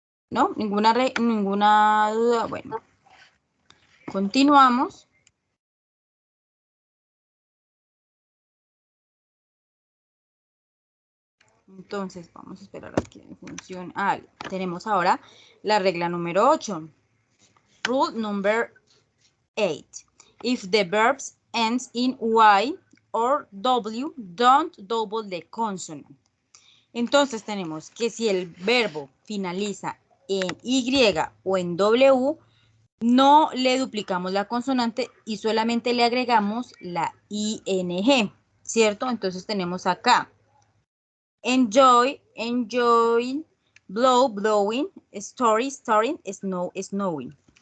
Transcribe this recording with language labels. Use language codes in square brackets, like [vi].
[es] ¿No? ¿Ninguna duda? Bueno, continuamos. Entonces, vamos a esperar a que funcione. Tenemos ahora la regla número 8. [en] Rule number 8. If the verbs ends in Y or W, don't double the consonant. [es] Entonces tenemos que si el verbo finaliza en Y o en W, no le duplicamos la consonante y solamente le agregamos la ING, ¿cierto? Entonces tenemos acá [en] enjoy, enjoying, blow, blowing, story, storing, snow, snowing.